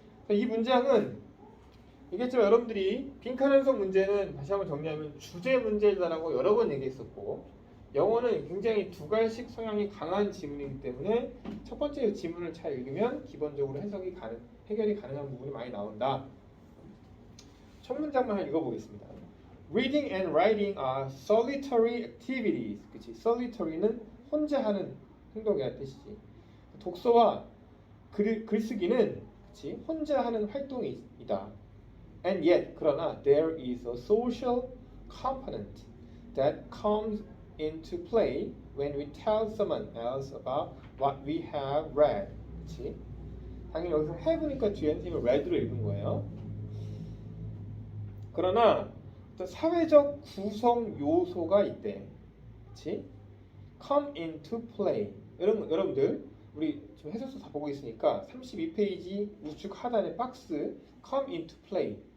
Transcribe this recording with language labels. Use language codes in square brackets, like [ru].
[ko] 이 문장은 이겠지만 여러분들이 빈칸 완성 문제는 다시 한번 정리하면 주제 문제다라고 여러 번 얘기했었고 영어는 굉장히 두갈식 성향이 강한 지문이기 때문에 첫 번째 지문을 잘 읽으면 기본적으로 해결이 가능한 부분이 많이 나온다. 첫 문장만 한번 읽어보겠습니다. [en] Reading and writing are solitary activities. [ko] 그치? solitary는 혼자 하는 행동이라는 뜻이지. 독서와 글쓰기는 그치? 혼자 하는 활동이다. [en] And yet, [ko] 그러나 [en] there is a social component that comes into play when we tell someone else about what we have read. [ko] 그치? 당연히 여기서 have니까 뒤에 선생님은 read로 읽은 거예요. 그러나 어떤 사회적 구성 요소가 있대. 그치? [en] come into play. [ko] 여러분들 우리 지금 해설서 다 보고 있으니까 32페이지 우측 하단의 박스 [en] come into play.